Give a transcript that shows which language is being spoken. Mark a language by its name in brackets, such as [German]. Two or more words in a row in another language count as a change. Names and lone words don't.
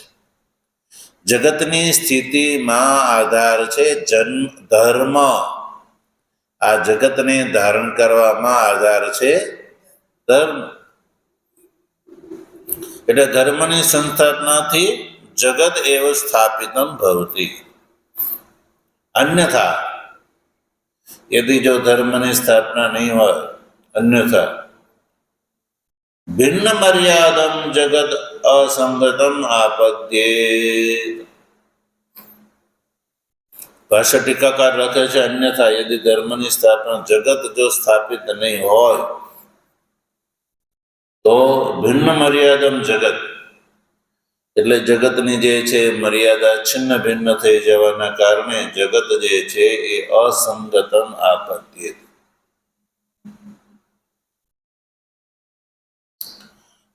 [Gujarati] જગતની સ્થિતિમાં આધાર છે ધર્મ. આ જગતને ધારણ કરવામાં આધાર છે ધર્મ. એટલે ધર્મની સંસ્થાપનાથી જગત [Sanskrit] एव स्थापितम भवती. अन्यथा यदि [Gujarati] जो धर्म ની સ્થાપના નહીં હોય, [Sanskrit] अन्यथा भिन्न मर्यादम जगत असंगतम आपद्ये. [Gujarati] ભાષ્ય ટીકાકાર લખે છે [Sanskrit] अन्यथा यदि [Gujarati] ધર્મની સ્થાપના જગત જો સ્થાપિત નહીં હોય તો [Sanskrit] भिन्न मर्यादम जगत [Gujarati] એટલે જગતની જે છે મર્યાદા છિન્ન ભિન્ન થઈ જવાના કારણે જગત જે છે એ [Sanskrit] असंगतम आपत्ति.